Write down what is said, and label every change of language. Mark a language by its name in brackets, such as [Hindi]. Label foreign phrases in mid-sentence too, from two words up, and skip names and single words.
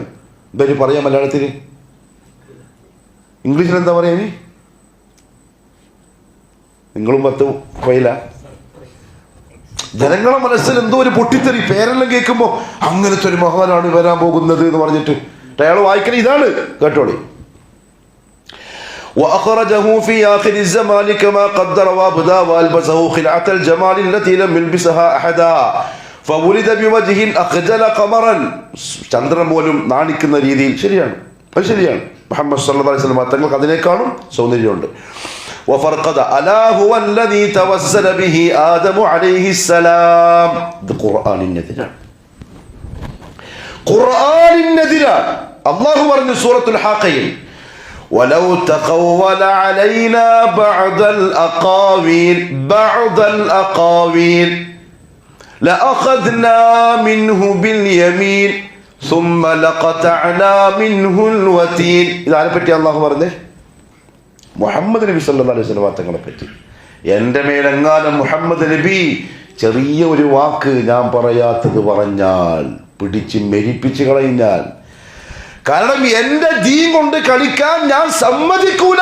[Malayalam] എന്താ പറയാ മലയാളത്തിൽ? ഇംഗ്ലീഷിൽ എന്താ പറയാ? നിങ്ങളും 10 ഫയല. ജനങ്ങളുടെ മനസ്സിൽ എന്തോ ഒരു പൊട്ടിത്തെറി. പേരെല്ലാം കേൾക്കുമ്പോ അങ്ങനത്തെ ഒരു മഹാനാണ് വരാൻ പോകുന്നത് എന്ന് പറഞ്ഞിട്ട് അയാൾ വായിക്കണ ഇതാണ്. കേട്ടോളി. [Arabic] وأخرجه في آخر الزمان كما قدر وابدا والبسه خلعة الجمال التي لم يلبسها أحدا فولد بوجه أخجل قمرا. [Malayalam] ചന്ദ്രൻ പോലും നാണിക്കുന്ന രീതിയിൽ. ശരിയാണ്, അത് ശരിയാണ്. മുഹമ്മദ് [Arabic] صلى الله عليه وسلم [Malayalam] തങ്ങൾക്ക് അതിനേക്കാളും സൗന്ദര്യമുണ്ട്. [Arabic] وفرقد ألا هو الذي توسل به آدم عليه السلام. [Malayalam] ഇത് ഖുർആനിനെതിരാണ്. ഖുർആനിനെതിരാണ്. അല്ലാഹു പറഞ്ഞു സൂറത്തുൽ ഹാഖയിൽ [Arabic] ولو تقول علينا بعض الأقاويل لأخذنا منه باليمين ثم لقطعنا منه الوتين. [Malayalam] ഇതാരെ പറ്റി അല്ലാഹു പറഞ്ഞേ? മുഹമ്മദ് നബി [Arabic] صلى الله عليه وسلم [Malayalam] തങ്ങളെ പറ്റി. എൻ്റെ മേലെങ്ങാനും മുഹമ്മദ് നബി ചെറിയ ഒരു വാക്ക് ഞാൻ പറയാത്തത് പറഞ്ഞാൽ, പിടിച്ച് മെരിപ്പിച്ച് കളഞ്ഞാൽ, കാരണം എൻ്റെ ദീൻ കൊണ്ട് കളിക്കാൻ ഞാൻ സമ്മതിക്കൂല.